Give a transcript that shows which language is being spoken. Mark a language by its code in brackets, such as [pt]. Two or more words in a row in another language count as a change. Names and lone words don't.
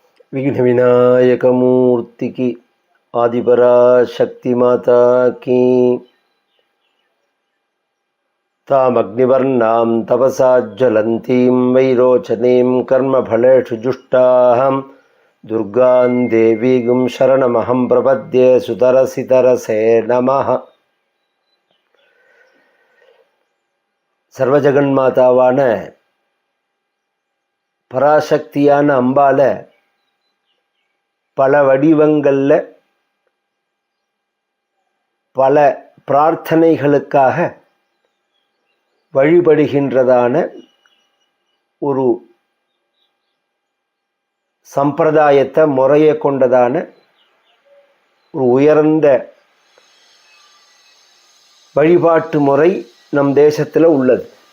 [hi] विघ्न विनायक मूर्ति की आदिपरा शक्ति माता की [sa] तामग्निवर्णां तपसा ज्वलन्तीं वैरोचनीं कर्मफलेषु जुष्टां दुर्गां देवीं शरणमहं प्रपद्ये सुतरसितरसे नमः. सर्वजगन्मातावाன [ta] பராசக்தியான அம்பால பல வடிவங்களில் பல பிரார்த்தனைகளுக்காக வழிபடுகின்றதான ஒரு சம்பிரதாயத்தை முறையை கொண்டதான ஒரு உயர்ந்த வழிபாட்டு முறை நம் தேசத்தில் உள்ளது.